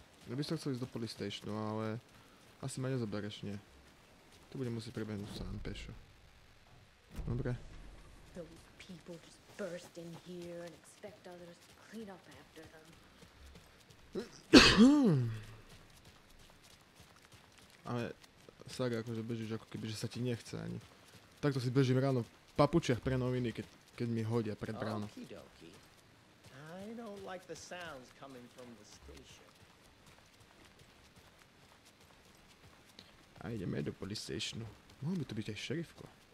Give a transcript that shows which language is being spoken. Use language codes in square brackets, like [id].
[sk] Ja by som chcel ísť do police stationu, ale asi ma nezobereš, nie. Tu budem musieť prebehnúť sám pešo. Dobre. [en] People just burst in here and expect others to clean up after them. [sk] Ale Saga akože bežíš ako keby, že sa ti nechce ani. Takto si bežím ráno v papučiach pre noviny, keď mi hodia pred bránou. [en] Okie-dokie. I don't like the sounds coming from the station. [sk] A ideme do police stationu. Mohol by to byť aj šerifko.